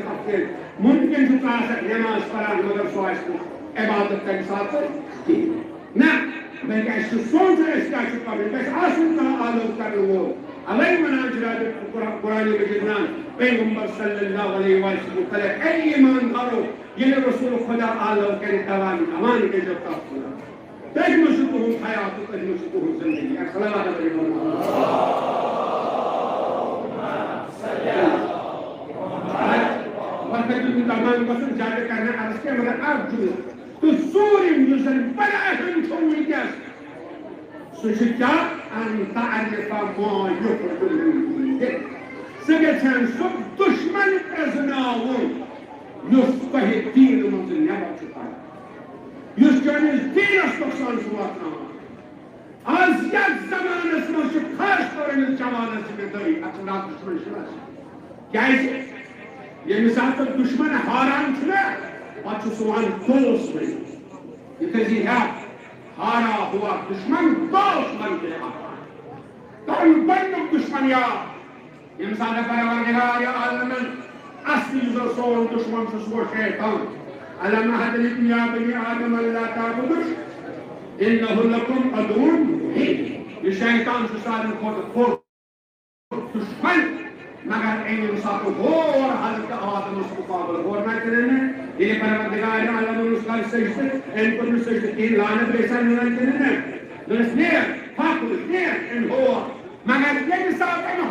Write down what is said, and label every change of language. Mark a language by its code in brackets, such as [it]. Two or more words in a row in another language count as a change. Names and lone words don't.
[ks] تفصیٖل مُمکِن چھُ ژٕ آسکھ نٮ۪ماز پران مگر سُہ آسہِ نہٕ عبادت تمہِ ساتہٕ کِہیٖنۍ نہ بلکہِ اَسہِ چھُ سونٛچُن أسۍ کیٛاہ چھُ کرُن گژھِ آسُن کانٛہہ عادت کرن وول اوے ونان چھِ رب قرآن مجیٖد ونان پیغمبر [ar] صلی اللہ علیہ وسلم [ks] متعلق اے ایماندارو ییٚلہِ رسول خدا عالو کرِ دوان امان کٔرۍزیو تتھ کُن تٔتھۍ منٛز چھُ تُہُنٛد حیات تہٕ تٔتھۍ منٛز چھُ تُہُنٛد زندگی تمام گژھُن زیادٕ کرنہٕ عرض کینٛہہ مگر اکھ جملہٕ تہٕ ژوٗرِم یُس زن بڑٕ اہم چھُ وٕنکیٚس سُہ چھُ کیٛاہ [ar] ان تعرف ما یحب المؤمن [ks] ژٕ گژھن سُہ دُشمن پرٛزناوُن یُس تۄہہِ دیٖنہٕ منٛز نٮ۪بر چھُ کڑان یُس چٲنِس دیٖنس نۄقصان چھُ واتناوان آز یتھ زمانس منٛز چھُ خاص طور أمِس جوانس ذمہٕ دٲری اتھ چھُ ناو دُشمن شناسی کیٛازِ ییٚمہِ ساتہٕ دُشمن ہاران چھُنا پتہٕ چھُ سُہ ونان دوس بٔنِو یہِ کٔرزِ ہیٚپ [ur] ہارا ہوا دشمن دوست بن کے آتا [ks] تم گۄڈنیُک دشمن یاد ییٚمہِ ساتہٕ پروردگار عالمن اصلی یُس سون دشمن چھُ سُہ گوٚو شیطان الم [ar] اعہد لکم یا بنی آدم الا تعبدوا انہ لکم عدو مبین [ks] یہ شیطان چھُ سارِوٕے کھۄتہٕ بوٚڑ دشمن مگر أمۍ ییٚمہِ ساتہٕ ہور حضرت آدمس مُقابل ہور نہ کٔرِنہٕ ییٚلہِ پروردگار عالمن اوس کر سجدٕ أمۍ کوٚر نہٕ سجدٕ کِہیٖنۍ لعنت گژھِ نہٕ کٔرِنہٕ دوٚپنس نیر پھکُر نیر أمۍ ہور مگر ییٚمہِ ساتہٕ أمۍ